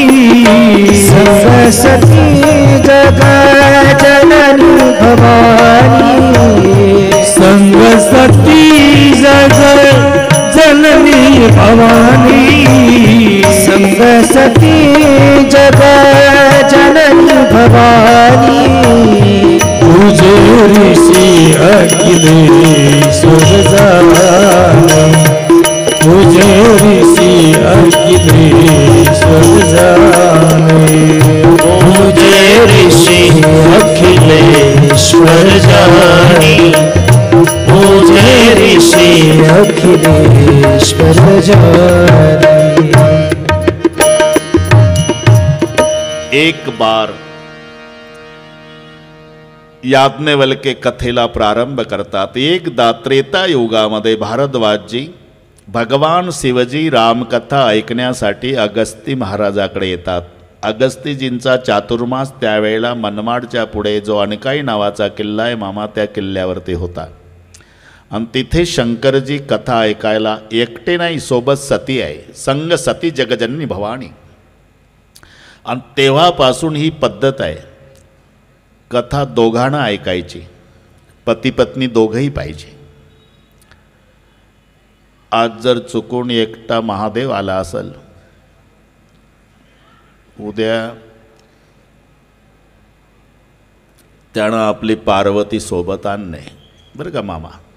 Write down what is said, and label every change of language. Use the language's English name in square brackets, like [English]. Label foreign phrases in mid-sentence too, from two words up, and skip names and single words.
[Awadhi] संग सती जग जननी भवानी. संग सती जग जननी भवानी, संग सती जग जननी भवानी. तुझे ऋषि अखिलेश्वर जाने, तुझे ऋषि अखिलेश्वर जाने, तुझे ऋषि अखिलेश्वर जाने, तुझे ऋषि अखिलेश्वर जाने. [Marathi] एक बार याज्ञवल्के कथेला प्रारंभ करतात. एकदा त्रेता युगामध्ये भारद्वाजजी भगवान शिवजी रामकथा ऐकण्यासाठी अगस्ती महाराजाकडे येतात. अगस्तीजींचा चातुर्मास त्यावेळेला मनमाडच्या पुढे जो अनकाई नावाचा किल्ला आहे मामा, त्या किल्ल्यावरती होता. आणि तिथे शंकरजी कथा ऐकायला एकटे नाही, सोबत सती आहे. [Awadhi] संग सती जगजननी भवानी. [Marathi] आणि तेव्हापासून ही पद्धत आहे, कथा दोघांना ऐकायची, पती पत्नी दोघंही पाहिजे. आज जर चुकून एकटा महादेव आला असेल, उद्या त्यानं आपली पार्वती सोबत आणणे, बरं का मामा.